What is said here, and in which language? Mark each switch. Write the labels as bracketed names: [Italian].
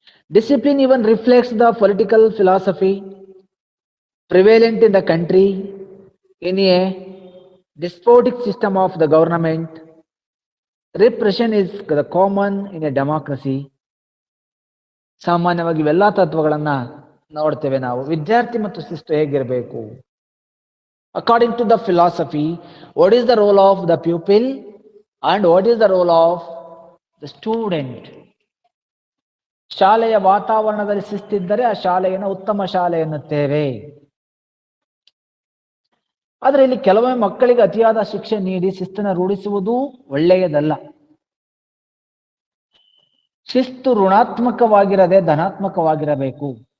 [English] Discipline even reflects the political philosophy prevalent in the country in a despotic system of the government. Repression is the common in a democracy. [Kannada] ಸಾಮಾನ್ಯವಾಗಿ ಇವೆಲ್ಲ ತತ್ವಗಳನ್ನ ನೋಡ್ತೇವೆ ನಾವು. ವಿದ್ಯಾರ್ಥಿ ಮತ್ತು ಶಿಸ್ತು ಹೇಗಿರಬೇಕು? [English] According to the philosophy, what is the role of the pupil and what is the role of the student? [Kannada] ಶಾಲೆಯ ವಾತಾವರಣದಲ್ಲಿ ಶಿಸ್ತಿದ್ದರೆ ಆ ಶಾಲೆಯನ್ನು ಉತ್ತಮ ಶಾಲೆ ಎನ್ನುತ್ತೇವೆ. ಆದ್ರೆ ಇಲ್ಲಿ ಕೆಲವೊಮ್ಮೆ ಮಕ್ಕಳಿಗೆ ಅತಿಯಾದ ಶಿಕ್ಷೆ ನೀಡಿ ಶಿಸ್ತನ್ನು ರೂಢಿಸುವುದು ಒಳ್ಳೆಯದಲ್ಲ. ಶಿಸ್ತು ಋಣಾತ್ಮಕವಾಗಿರದೆ ಧನಾತ್ಮಕವಾಗಿರಬೇಕು.